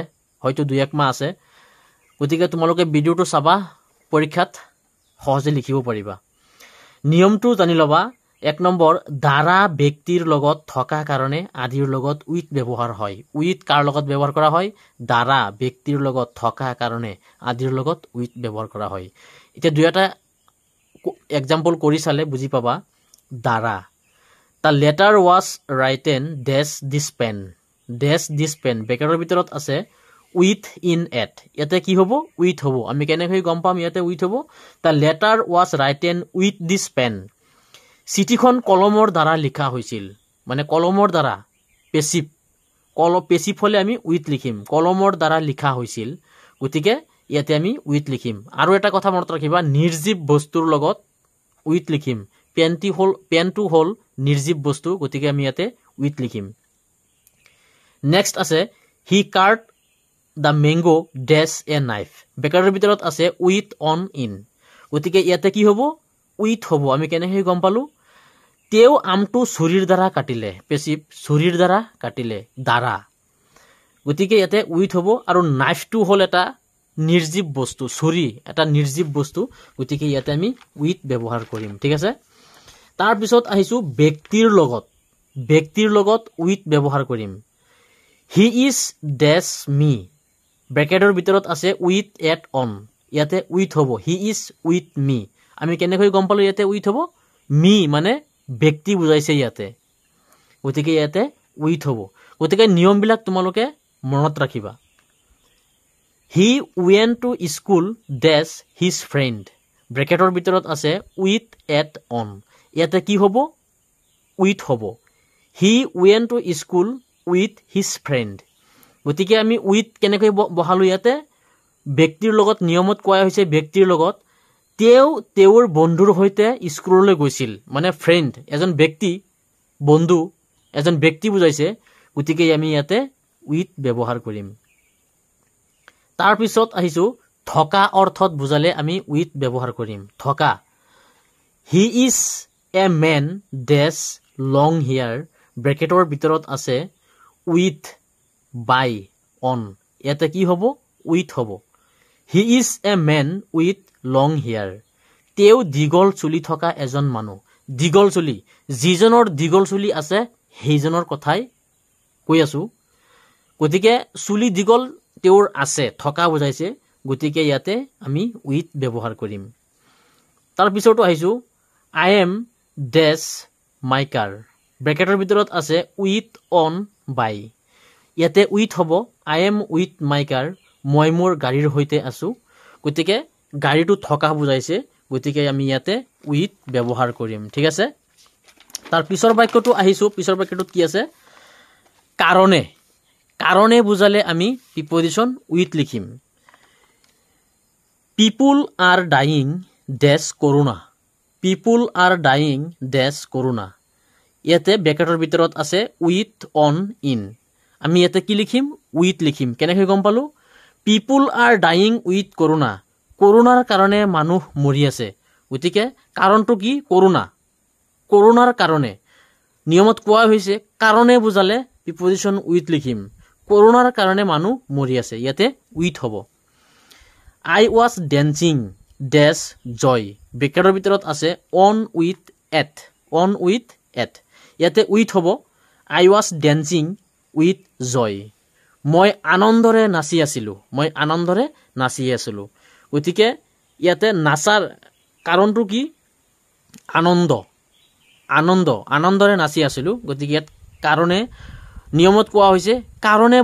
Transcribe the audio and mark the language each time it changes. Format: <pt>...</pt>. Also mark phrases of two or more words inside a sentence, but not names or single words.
<as>হয়তো 2-1 মাহ আছে গতিকে তোমালোকে ভিডিওটো চাবা পৰীক্ষাত সহজে লিখিব পাৰিবা নিয়মটো জানি লবা 1 নম্বৰ দ্বাৰা ব্যক্তিৰ লগত থকা কাৰণে আদিৰ লগত উইথ ব্যৱহাৰ হয় উইথ কাৰ লগত ব্যৱহাৰ কৰা হয় দ্বাৰা ব্যক্তিৰ লগত থকা কাৰণে আদিৰ লগত উইথ ব্যৱহাৰ কৰা হয় এতিয়া দুইটা এক্সাম্পল কৰি চালে বুজি পাবা দ্বাৰা</as> <en>The letter was written dash this pen</en> <as>বেকাৰৰ ভিতৰত আছে</as> <en>with in at</en> <as>ইয়াতে কি হ'ব with হ'ব আমি কেনেকৈ গম পাম ইয়াতে with হ'ব</as> <en>The letter was written with this pen</en> <as>চিঠিখন কলমৰ দ্বাৰা লিখা হৈছিল মানে কলমৰ দ্বাৰা পেছিভ হলে আমি with লিখিম কলমৰ দ্বাৰা লিখা হৈছিল গতিকে ইয়াতে আমি with লিখিম আৰু এটা কথা মনত ৰাখিবা নিৰ্জীৱ বস্তুৰ লগত with লিখিম পেনটো হল নিৰ্জীৱ বস্তু গতিকে আমি ইয়াতে with লিখিম নেক্সট আছে</as> <en>he cut the mango dash a knife</en> <as>বেকাৰৰ ভিতৰত আছে</as> <en>with on in</en> <as>গতিকে ইয়াতে কি হ'ব with হ'ব আমি কেনেকৈ গম পালো তেও আমটো ছুৰীৰ দ্বাৰা কাটিলে পেছিভ ছুৰীৰ দ্বাৰা কাটিলে দ্বাৰা গতিকে ইয়াতে with হ'ব আৰু নাইফটো হল এটা নিৰ্জীৱ বস্তু ছুৰী এটা নিৰ্জীৱ বস্তু গতিকে ইয়াতে আমি with ব্যৱহাৰ কৰিম ঠিক আছে তাৰ পিছত আহিছো ব্যক্তিৰ লগত with ব্যৱহাৰ কৰিম</as> <en>he is dash me</en> <as>ব্ৰেকেটৰ ভিতৰত আছে</as> <en>with at on</en> <as>ইয়াতে with হ'ব</as> <en>he is with me</en> <as>আমি কেনেকৈ গম পালো ইয়াতে with হ'ব me মানে ব্যক্তি বুজাইছে ইয়াতে গতিকে ইয়াতে with হ'ব গতিকে নিয়মবিলাক তোমালোকে মনত ৰাখিবা</as> <en>he went to school dash his friend</en> <as>ব্ৰেকেটৰ ভিতৰত আছে</as> <en>with at on</en> <as>ইয়াতে কি হ'ব with হ'ব</as> <en>he went to school with his friend</en> <as>গতিকে আমি with কেনেকৈ বহালো ইয়াতে ব্যক্তিৰ লগত নিয়মত কোৱা হৈছে ব্যক্তিৰ লগত তেওঁৰ বন্ধুৰ সৈতে স্কুললৈ গৈছিল মানে ফ্ৰেণ্ড এজন ব্যক্তি বন্ধু এজন ব্যক্তি বুজাইছে গতিকে আমি ইয়াতে with ব্যৱহাৰ কৰিম তাৰ পিছত আহিছো থকা অৰ্থত বুজালে আমি with ব্যৱহাৰ কৰিম থকা</as> <en>he is a man dash long hair</en> <as>ব্ৰেকেটৰ ভিতৰত আছে</as> <en>with by on</en> <as>ইয়াতে কি হ'ব with হ'ব</as> <en>he is a man with long hair</en> <as>তেও দীঘল চুলি থকা এজন মানুহ দীঘল চুলি যিজনৰ দীঘল চুলি আছে সেইজনৰ কথাই কৈ আছো গতিকে চুলি দীঘল তেওঁৰ আছে থকা বুজাইছে গতিকে ইয়াতে আমি with ব্যৱহাৰ কৰিম তাৰ পিছতো আহিছো</as> <en>I am dash my car</en> <as>ব্ৰেকেটৰ ভিতৰত আছে</as> <en>with on by</en> <as>ইয়াতে with হ'ব</as> <en>I am with my car</en> <as>মই মোৰ গাড়ীৰ সৈতে আছো গতিকে গাড়ীটো থকা বুজাইছে গতিকে আমি ইয়াতে with ব্যৱহাৰ কৰিম ঠিক আছে তাৰ পিছৰ বাক্যটো আহিছো পিছৰ বাক্যটোত কি আছে কাৰণে বুজালে আমি</as> <en>preposition with</en> <as>লিখিম</as> <en>people are dying dash corona people are dying dash corona</en> <as>ইয়াতে ব্ৰেকেটৰ ভিতৰত আছে with</as> <en>on in</en> <as>আমি ইয়াতে কি লিখিম with লিখিম কেনেকৈ গম পালো</as> <en>people are dying with</en> <as>corona কৰোনাৰ কাৰণে মানুহ মৰি আছে গতিকে কাৰণটো কি কৰোনাৰ কাৰণে নিয়মত কোৱা হৈছে কাৰণে বুজালে</as> <en>preposition with</en> <as>লিখিম কৰোনাৰ কাৰণে মানুহ মৰি আছে ইয়াতে with হ'ব</as> <en>I was dancing dash joy</en> <as>ব্ৰেকেটৰ ভিতৰত আছে</as> <en>on with at</en> <as>ইয়াতে with হ'ব</as> <en>I was dancing with joy</en> <as>মই আনন্দৰে নাচি আছিলো গতিকে ইয়াতে নাচাৰ কাৰণটো কি আনন্দৰে নাচি আছিলো গতিকে ইয়াত কাৰণে নিয়মত কোৱা হৈছে কাৰণে</as>